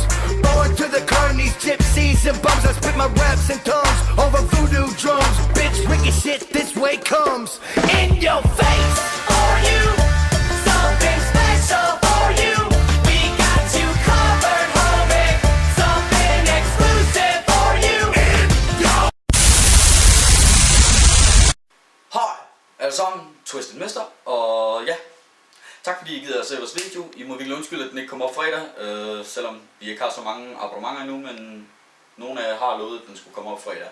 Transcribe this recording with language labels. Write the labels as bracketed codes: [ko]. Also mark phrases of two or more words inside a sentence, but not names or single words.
[en] Born to the carnies, gypsies and bums. I spit my raps and tongues over voodoo drums. Bitch, wicked shit this way comes. In your face. For you, something special for you. We got you covered, homie. Something exclusive for you. [da] Hej, alle sammen, Twisted Mister, og ja, tak fordi I gider at se vores video. I må virkelig undskylde, at den ikke kommer op fredag, selvom vi ikke har så mange abonnementer endnu, men nogle af jer har lovet, at den skulle komme op fredag.